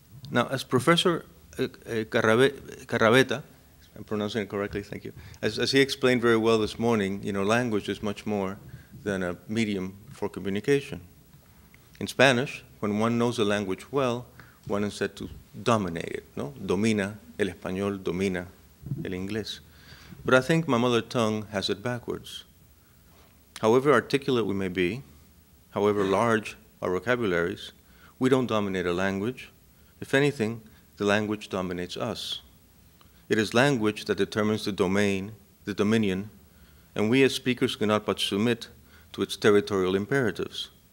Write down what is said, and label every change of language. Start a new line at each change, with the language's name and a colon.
English: Now, as Professor Carrabeta, I'm pronouncing it correctly, thank you, as he explained very well this morning, language is much more than a medium for communication. In Spanish, when one knows a language well, one is said to dominate it, no?
Spanish: Domina el español, domina el inglés.
English: But I think my mother tongue has it backwards. However articulate we may be, however large our vocabularies, we don't dominate a language. If anything, the language dominates us. It is language that determines the domain, the dominion, and we as speakers cannot but submit to its territorial imperatives.